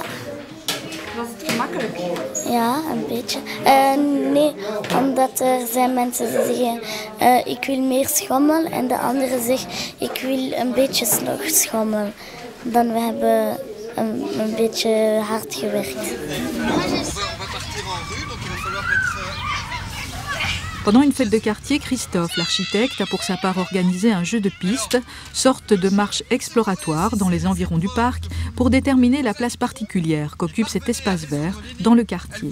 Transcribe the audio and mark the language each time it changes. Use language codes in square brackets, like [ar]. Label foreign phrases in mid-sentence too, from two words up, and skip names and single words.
[nl] Was het gemakkelijk? Ja, een beetje. Nee, omdat er zijn mensen die zeggen ik wil meer schommel en de anderen zeggen ik wil een beetje schommel. Dan we hebben een beetje hard gewerkt. [fr] Pendant une fête de quartier, Christophe, l'architecte, a pour sa part organisé un jeu de piste, sorte de marche exploratoire dans les environs du parc, pour déterminer la place particulière qu'occupe cet espace vert dans le quartier.